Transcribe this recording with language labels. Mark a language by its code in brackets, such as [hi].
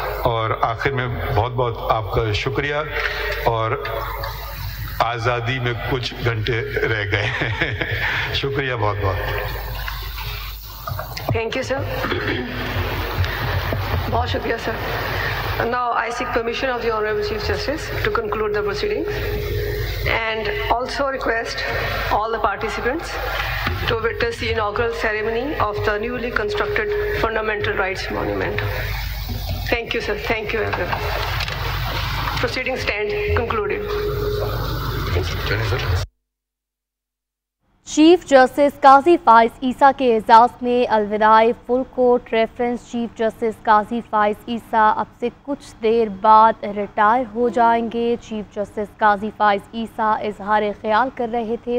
[ur] اور آخر میں بہت بہت آپ کا شکریہ. اور آزادی میں کچھ گھنٹے رہ گئے. شکریہ بہت بہت. [en] Thank you, sir. [ur] بہت شکریہ sir. [en] Now I seek permission of the Honorable Chief Justice to conclude the proceedings and also request all the participants to witness the inaugural ceremony of the newly constructed Fundamental Rights Monument. Thank you, sir. Thank you, everyone. Proceedings stand concluded. [ur] Chief justice قاضی فائز عیسیٰ کے اعزاز میں الوداعی full court reference. Chief justice قاضی فائز عیسیٰ اب سے کچھ دیر بعد retire ہو جائیں گے. Chief justice قاضی فائز عیسیٰ اظہار خیال کر رہے تھے.